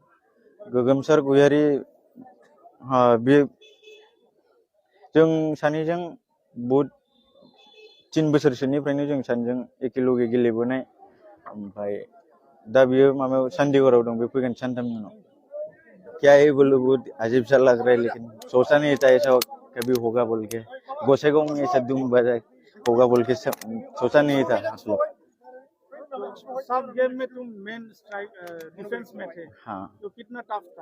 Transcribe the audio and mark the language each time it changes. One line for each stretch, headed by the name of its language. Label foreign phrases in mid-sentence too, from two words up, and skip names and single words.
Bodo: गोगोमसार गयारि, बे जों सानैजों बहुद 3 बोसोरसोनिफ्रायनो जों सानैजों एखेलगे गेलेबोनाय। ओमफ्राय दा बियो माबायाव चंडीगढ़आव दं, बे फैगोन सानथामनि उनाव।
Hindi: क्या है बोलो, बहुत अजीब सा लग रहा है, लेकिन सोचा नहीं था ऐसा कभी होगा बोल के। गोसाइगांव में ऐसा धूम बजा होगा बोल के सोचा नहीं था। सब गेम में तुम
English: main strike defence
Hindi: में थे। हाँ, तो कितना टफ था?